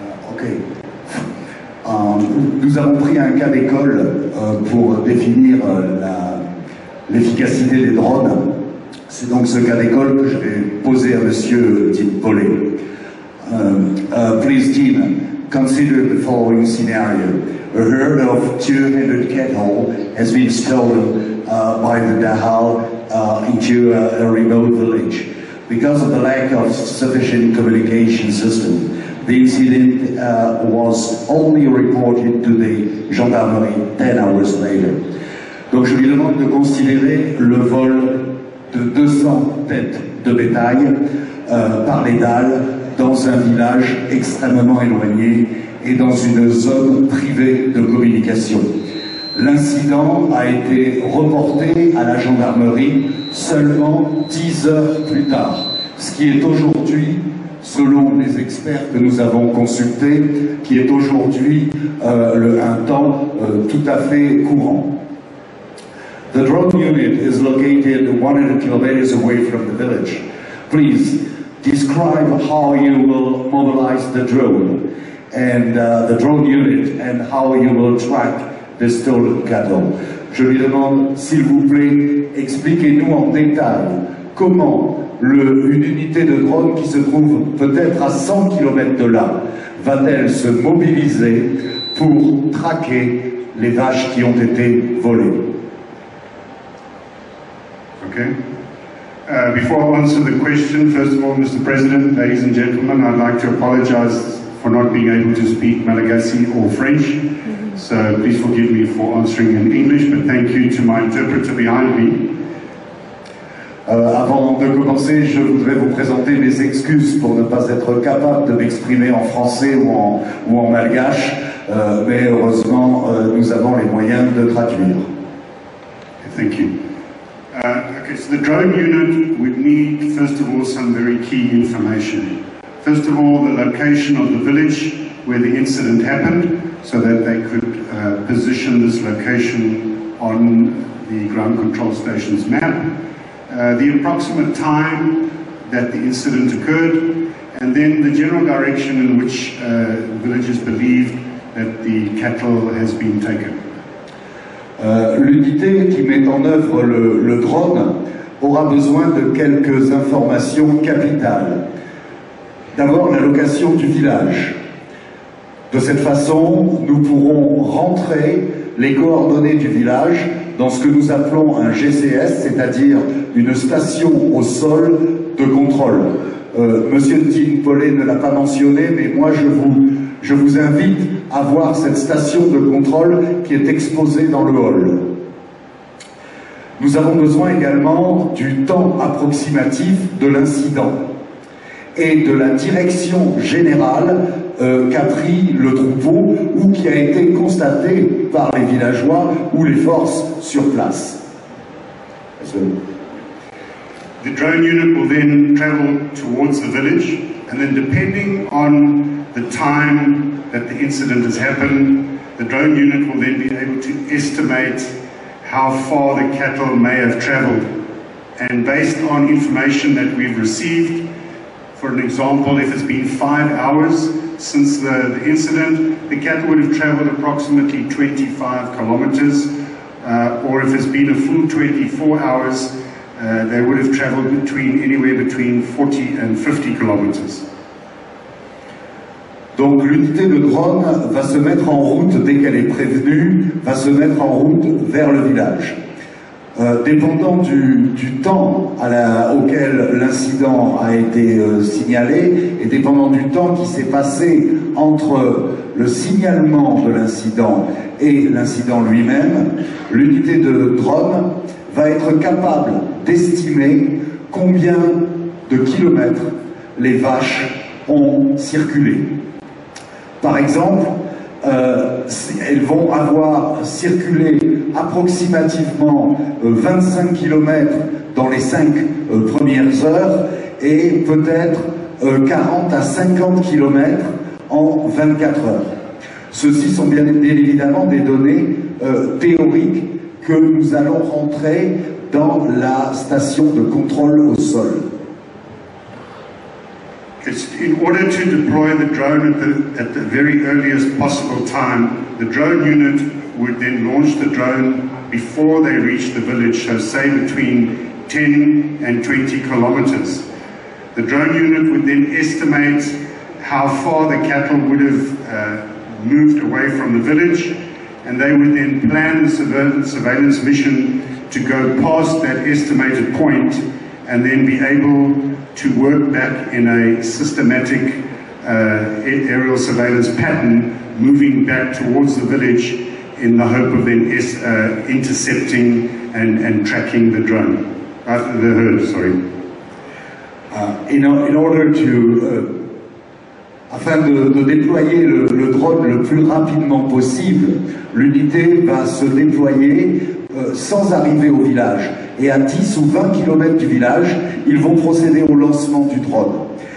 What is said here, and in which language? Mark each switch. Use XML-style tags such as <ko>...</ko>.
<fr>Ok. Nous avons pris un cas d'école pour définir l'efficacité des drones. C'est donc ce cas d'école que je vais poser à Monsieur Tim Poley.</fr> <en>Please, Tim, consider the following scenario. A herd of 200 cattle has been stolen by the Dahal into a remote village. Because of the lack of sufficient communication system, the incident was only reported to the gendarmerie 10 hours later.</en> <fr>Donc je lui demande de considérer le vol de 200 têtes de bétail par les dalles dans un village extrêmement éloigné et dans une zone privée de communication. L'incident a été reporté à la gendarmerie seulement 10 heures plus tard, ce qui est aujourd'hui, selon les experts que nous avons consultés, qui est aujourd'hui un temps tout à fait courant.</fr> <en>The drone unit is located 100 kilometers away from the village. Please describe how you will mobilize the drone and the drone unit and how you will track the stolen cattle.</en> <fr>Je lui demande, s'il vous plaît, expliquez-nous en détail comment une unité de drone qui se trouve peut-être à 100 km de là va-t-elle se mobiliser pour traquer les vaches qui ont été volées. Okay.</fr> <en>Before I answer the question, first of all, Mr. President, ladies and gentlemen, I'd like to apologize for not being able to speak Malagasy or French. So please forgive me for answering in English, but thank you to my interpreter behind me.</en> <fr>Avant de commencer, je voudrais vous présenter mes excuses pour ne pas être capable de m'exprimer en français ou en malgache, mais heureusement, nous avons les moyens de traduire. Thank you. Okay, so the drone unit would need, first of all, some very key information. First of all, the location of the village where the incident happened, so that they could position this location on the ground control station's map. The approximate time that the incident occurred, and then the general direction in which villagers believed that the cattle has been taken. L'unité qui met en œuvre le drone aura besoin de quelques informations capitales. D'abord, la location du village. De cette façon, nous pourrons rentrer les coordonnées du village dans ce que nous appelons un GCS, c'est-à-dire une station au sol de contrôle. Monsieur Tin Pollet ne l'a pas mentionné, mais moi je vous invite à voir cette station de contrôle qui est exposée dans le hall. Nous avons besoin également du temps approximatif de l'incident et de la direction générale qu'a pris le troupeau ou qui a été constaté par les villageois ou les forces sur place.</fr> <en>The drone unit will then travel towards the village, and then depending on the time that the incident has happened, the drone unit will then be able to estimate how far the cattle may have traveled. And based on information that we've received, for an example, if it's been 5 hours since the incident, the cattle would have traveled approximately 25 kilometers, or if it's been a full 24 hours, they would have traveled anywhere between 40 and 50 kilometers.</en> <fr>Donc l'unité de drone va se mettre en route dès qu'elle est prévenue, va se mettre en route vers le village. Dépendant du temps auquel l'incident a été signalé et dépendant du temps qui s'est passé entre le signalement de l'incident et l'incident lui-même, l'unité de drone va être capable d'estimer combien de kilomètres les vaches ont circulé. Par exemple, elles vont avoir circulé approximativement 25 km dans les 5 premières heures et peut-être 40 à 50 km en 24 heures. Ceci sont bien évidemment des données théoriques que nous allons rentrer dans la station de contrôle au sol.</fr> <en>In order to deploy the drone at the very earliest possible time, the drone unit would then launch the drone before they reach the village, so say between 10 and 20 kilometers. The drone unit would then estimate how far the cattle would have moved away from the village, and they would then plan the surveillance mission to go past that estimated point and then be able to work back in a systematic aerial surveillance pattern, moving back towards the village in the hope of then intercepting and tracking the drone, the herd, sorry. In order to</en> <fr>afin de déployer le drone le plus rapidement possible, l'unité va se déployer sans arriver au village. Et à 10 ou 20 km du village, ils vont procéder au lancement du drone.</fr>